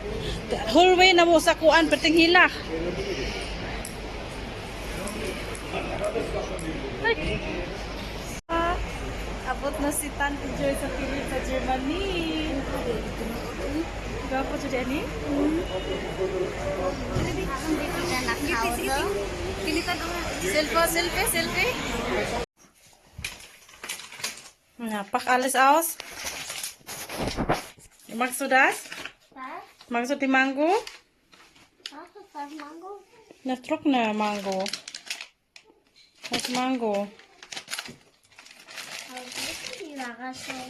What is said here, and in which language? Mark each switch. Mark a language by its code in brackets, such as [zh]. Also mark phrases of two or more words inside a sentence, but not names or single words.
[en] Whole way [ceb] na mo sa kuan, perting hilak. Abot na si Tante Joy sa Philip sa Germany. Gwapo siya Jenny? Selfie. [de] Na, pack alles aus. Magst du das? Was? Magst du die Mango? Was ist das Mango? Na, trockene Mango. Das ist Mango. Was ist die Überraschung?